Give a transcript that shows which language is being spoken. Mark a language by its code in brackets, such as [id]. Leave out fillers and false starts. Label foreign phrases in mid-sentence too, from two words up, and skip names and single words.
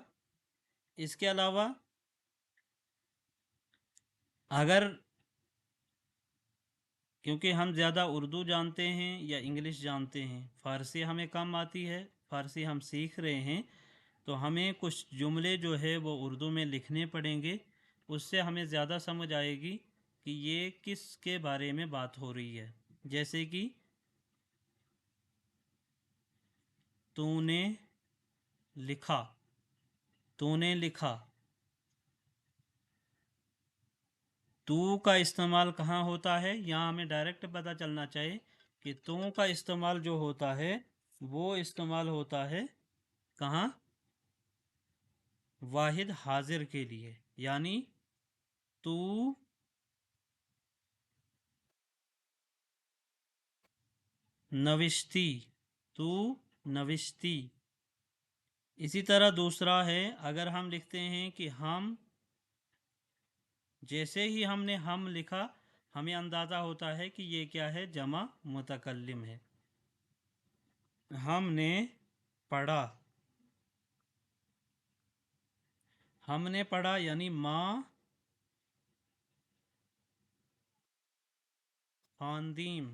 [ur] اس کے علاوہ اگر، کیونکہ ہم زیادہ اردو جانتے ہیں یا انگلش جانتے ہیں، فارسی ہمیں کم آتی ہے، فارسی ہم سیکھ رہے ہیں، تو ہمیں کچھ جملے جو ہے وہ اردو میں لکھنے پڑیں گے. اس سے ہمیں زیادہ سمجھ آئے گی کہ یہ کس کے بارے میں بات ہو رہی ہے. جیسے کہ تو نے لکھا، تو نے لکھا. تو کا استعمال کہاں ہوتا ہے؟ یہاں ہمیں ڈائریکٹ پتہ چلنا چاہیے کہ تو کا استعمال جو ہوتا ہے وہ استعمال ہوتا ہے کہاں؟ واحد حاضر کے لیے. یعنی [fa] تو نوشتی، تو نوشتی. [ur] اسی طرح دوسرا ہے، اگر ہم لکھتے ہیں کہ ہم، جیسے ہی ہم نے ہم لکھا ہمیں اندازہ ہوتا ہے کہ یہ کیا ہے؟ جمع متکلم ہے. ہم نے پڑھا، ہم نے پڑھا یعنی [fa] ماں خواندیم.